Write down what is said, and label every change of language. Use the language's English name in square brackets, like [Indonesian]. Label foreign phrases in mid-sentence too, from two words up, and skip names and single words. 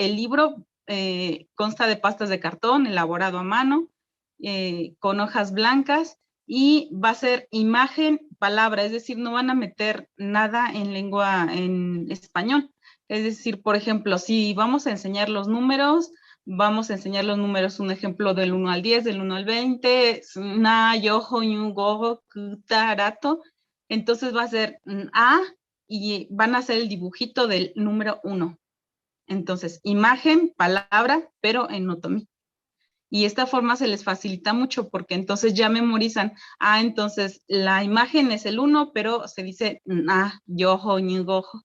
[Spanish] El libro consta de pastas de cartón elaborado a mano con hojas blancas y va a ser imagen, palabra, es decir, no van a meter nada en español. Es decir, por ejemplo, si vamos a enseñar los números, vamos a enseñar los números, un ejemplo del 1 al 10, del 1 al 20, [Mezquital Otomi] na, yojo, yu, gojo, kutarato. [Spanish] Entonces va a ser A y van a hacer el dibujito del número 1. Entonces, imagen, palabra, pero en otomí. Y esta forma se les facilita mucho porque entonces ya memorizan, entonces la imagen es el 1, pero se dice [Mezquital Otomi] yojo, ñu, gojo.